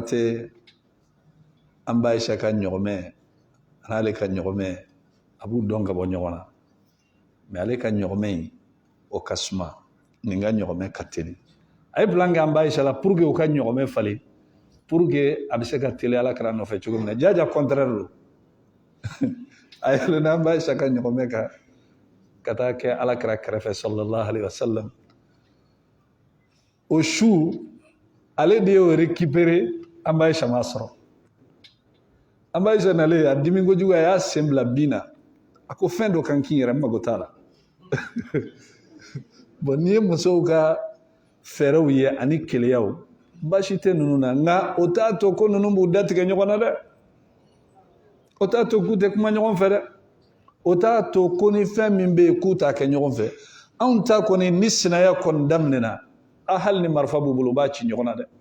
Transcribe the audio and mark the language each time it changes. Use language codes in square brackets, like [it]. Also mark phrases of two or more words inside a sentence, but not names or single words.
[bm] tɛ an ba Aisha ka ɲɔgɔmɛ an'ale ka ɲɔgɔmɛ a b'u dɔn ka bɔ ɲɔgɔn na mais ale ka ɲɔgɔmɛ in o ka suma nin ka ɲɔgɔmɛ ka teli a ye plan kɛ an ba Aisha la [fr] pour que [bm] u ka ɲɔgɔmɛ falen [fr] pour que [bm] a bɛ se ka teli alakira nɔfɛ cogo min na jaja contraire don a yɛlɛnna an ba Aisha ka ɲɔgɔmɛ kan ka taa kɛ alakira kɛrɛfɛ [ar] صلى الله عليه وسلم [bm] o su ale de y'o récupérer an ba Aisha ma sɔrɔ an ba Aisha nalen a dimi kojugu a y'a sen bila bin na a ko fɛn dɔ kan k'i yɛrɛ n mago t'a la bon n'i ye musow ka fɛɛrɛw ye ani keleyaw baasi tɛ ninnu na nka o t'a to ko ninnu b'u datigɛ ɲɔgɔn na dɛ o t'a to k'u tɛ kuma ɲɔgɔn fɛ dɛ o t'a to ko ni fɛn min bɛ yen k'u t'a kɛ ɲɔgɔn fɛ anw ta kɔni ni sinaya kɔni daminɛna a hali ni marifa b'u bolo u b'a ci ɲɔgɔn na dɛ